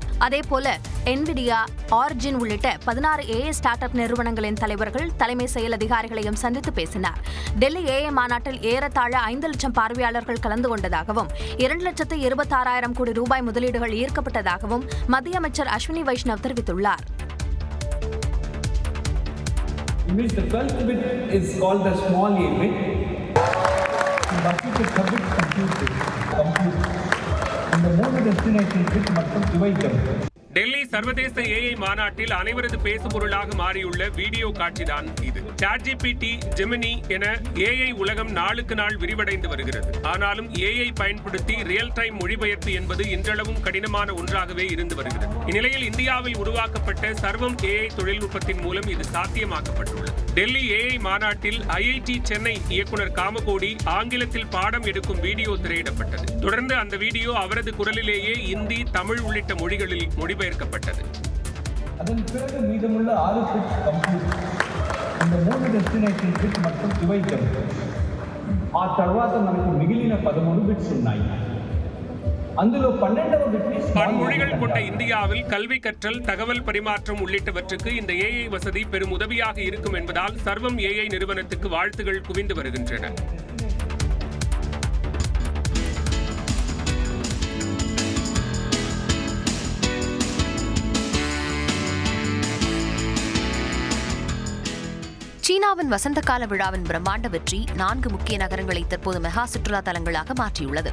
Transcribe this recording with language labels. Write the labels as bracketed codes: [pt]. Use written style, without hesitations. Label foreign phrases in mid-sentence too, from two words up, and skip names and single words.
[ta] அதேபோல என்விடியா, ஆரிஜின் உள்ளிட்ட 16 [en] AI start up [ta] நிறுவனங்களின் தலைவர்கள், தலைமை செயல் அதிகாரிகளையும் சந்தித்து பேசினார். டெல்லி AI மாநாட்டில் ஏறத்தாழ 5 லட்சம் பார்வையாளர்கள் கலந்து கொண்டதாகவும் 2,26,000 கோடி ரூபாய் முதலீடுகள் ஈர்க்கப்பட்டதாகவும் மத்திய அமைச்சர் அஸ்வினி வைஷ்ணவ் தெரிவித்துள்ளார். [en] The 12th bit is called the small a bit. But it is a bit compute. [ta] இந்த 3 [en] destination bit [ta] மற்றும் இவைகள். டெல்லி சர்வதேச AI மாநாட்டில் அனைவரது பேசுபொருளாக மாறியுள்ள வீடியோ காட்சிதான் இது. ChatGPT, Gemini என AI உலகம் நாளுக்கு நாள் விரிவடைந்து வருகிறது. ஆனாலும் AI பயன்படுத்தி [en] real time [ta] மொழிபெயர்ப்பு என்பது இன்றளவும் கடினமான ஒன்றாகவே இருந்து வருகிறது. இந்நிலையில் இந்தியாவில் உருவாக்கப்பட்ட சர்வம் AI தொழில்நுட்பத்தின் மூலம் இது சாத்தியமாக்கப்பட்டுள்ளது. டெல்லி AI மாநாட்டில் IIT சென்னை இயக்குனர் காமகோடி ஆங்கிலத்தில் பாடம் எடுக்கும் வீடியோ திரையிடப்பட்டது. தொடர்ந்து அந்த வீடியோ அவரது குரலிலேயே இந்தி, தமிழ் உள்ளிட்ட மொழிகளில் மொழிபெயர்க்கப்பட்டது. அதன் பிறகு மீதமுள்ள 6 [en] bits compute. [te] இந்த 3 [en] destination bit [te] మొత్తం ఇవైతం. ఆ తర్వాత మనకు మిగిలిన 13 బిట్స్ ఉన్నాయి. అందులో 12వ బిట్ [ta] பன்மொழிகள் கொண்ட இந்தியாவில் கல்வி கற்றல், தகவல் பரிமாற்றம் உள்ளிட்டவற்றுக்கு இந்த AI வசதி பெரும் உதவியாக இருக்கும் என்பதால் சர்வம் AI நிறுவனத்துக்கு வாழ்த்துகள் குவிந்து வருகின்றன. சீனாவின் வசந்த கால விழாவின் பிரம்மாண்ட வெற்றி 4 முக்கிய நகரங்களை தற்போது மெகா சுற்றுலா தலங்களாக மாற்றியுள்ளது.